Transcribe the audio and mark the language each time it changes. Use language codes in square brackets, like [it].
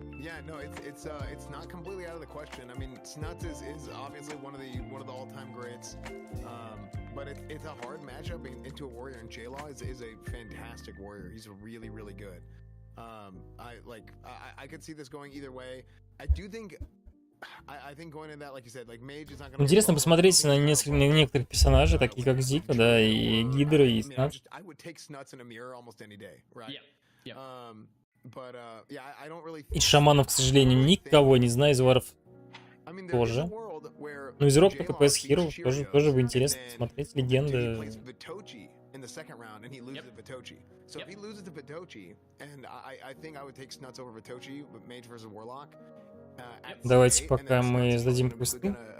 [en] Yeah, no, it's not completely out of the question. I mean, Snuts is obviously one of the all-time greats, but it's a hard matchup into a warrior. And J-Law is a fantastic warrior. He's really good. I could see this going either way. I do think I think going into that, like you said, like Mage is not gonna. [ru] Интересно посмотреть на некоторых персонажей, такие как Зика, да, и Гидра, и Снат. [en] I would take Snuts in a mirror almost any day, right? Yep. But yeah, I don't really. [ru] Из шаманов, к сожалению, никого не знаю, из варов [en] I mean, [ru] тоже. Ну, из Роб только PS Hero тоже бы интересно посмотреть. Легенда. [en] In the second round, and he loses to Vitochi. So if he loses to Vitochi, and I think I would take Snuts over Vitochi, but Mage versus Warlock. [ru] Давайте пока мы сдадим квесты.